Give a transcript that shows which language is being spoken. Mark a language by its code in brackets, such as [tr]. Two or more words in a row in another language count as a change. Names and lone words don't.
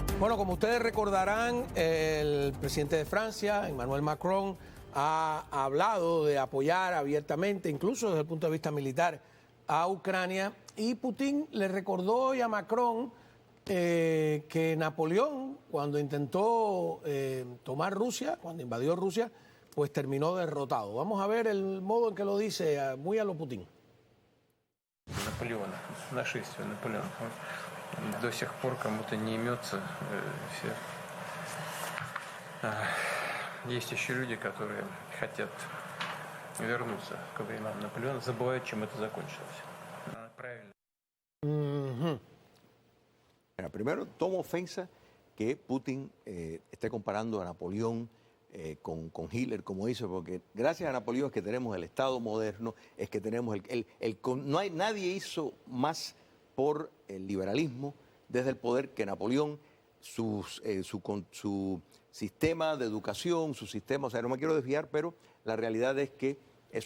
[es] Bueno, como ustedes recordarán, el presidente de Francia, Emmanuel Macron, ha hablado de apoyar abiertamente, incluso desde el punto de vista militar, a Ucrania. Y Putin le recordó hoy a Macron que Napoleón, cuando intentó tomar Rusia, cuando invadió Rusia, pues terminó derrotado. Vamos a ver el modo en que lo dice, muy a lo Putin. [ru] Наполеона, нашествие Наполеона. До сих пор кому-то не имется все. Есть еще люди, которые хотят вернуться к временам Наполеона, забывают, чем это закончилось. Правильно. [es] Bueno, primero, tomo ofensa que Putin esté comparando a Napoleón con Hitler, como hizo, porque gracias a Napoleón es que tenemos el Estado moderno, es que tenemos nadie hizo más por el liberalismo desde el poder que Napoleón, su sistema de educación, su sistema, o sea, no me quiero desviar, pero la realidad es que eso